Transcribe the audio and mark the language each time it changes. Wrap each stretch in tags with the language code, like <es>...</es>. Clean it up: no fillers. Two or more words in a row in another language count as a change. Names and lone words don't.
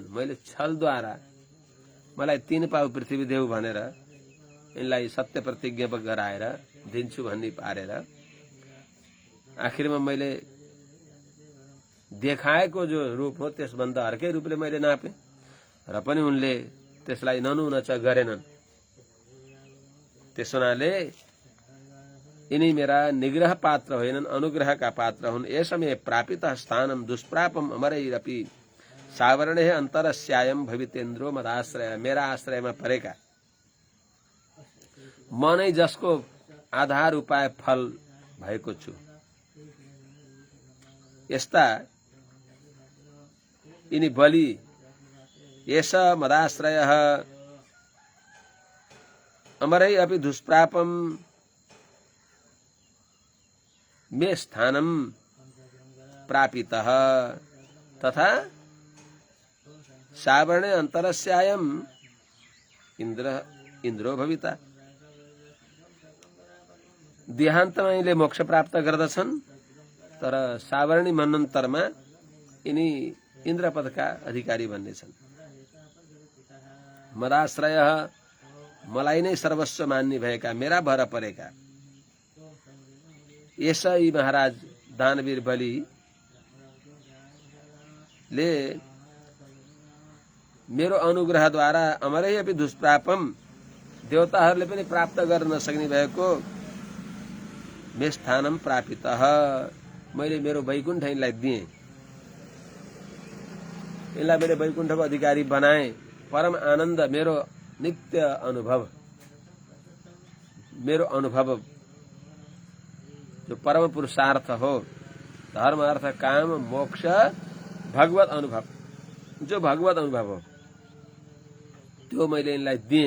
<ne>मैले छलद्वारा मलाई 3 पाउ पृथ्वी देऊ भनेर यिनलाई सत्य प्रतिज्ञा गराएर दिन्छु भन्ने पारेर आखिरमा मैले देखाएको जो रूप हो त्यसभन्दा अर्कै रूपले मैले नापे, र पनि उनले त्यसलाई ननुनच गरेनन्। त्यस हुनाले यिनी मेरा निग्रह पात्र होइनन्, अनुग्रहका पात्र हुन्।</ne> <sa>यसमय प्रापितः स्थानम दुष्प्रापम अमरैरपि सावरणेह अन्तरस्यायम भवितेन्द्रो मदाश्रय।</sa> <ne>मेरा आश्रयमा परेका, म नै जसको आधार उपाय फल भएको छु, यस्ता यिनी</ne> <sa>बलि एष मदाश्रयः अमरै अपि दुष्प्रापम मे स्थानम प्रापितः तथा सावरणे अन्तरस्यायम इन्द्रो भविता।</sa> <ne>देहान्तमा यिनले मोक्ष प्राप्त गर्दछन्, तर सावरणी मन्वन्तरमा यिनी इन्द्रपदका अधिकारी बन्नेछन्। मदाश्रयः, मलाई नै सर्वस्व मान्ने भएका, मेरा भर परेका यसै महाराज दानवीर बलिले मेरो अनुग्रहद्वारा</ne> <sa>अमरै अपि दुष्प्रापम,</sa> <ne>देवताहरूले पनि प्राप्त गर्न नसक्ने भएको</ne> <sa>मे स्थानम प्रापितः,</sa> <ne>मैले मेरो वैकुण्ठ यिनलाई दिएँ, यिनलाई मैले वैकुण्ठको अधिकारी बनाएँ। परम आनन्द, मेरो नित्य अनुभव, मेरो अनुभव जो परम पुरुषार्थ हो, धर्म अर्थ काम मोक्ष भगवत अनुभव, जो भगवत अनुभव हो त्यो मैले यिनलाई दिएँ।</ne>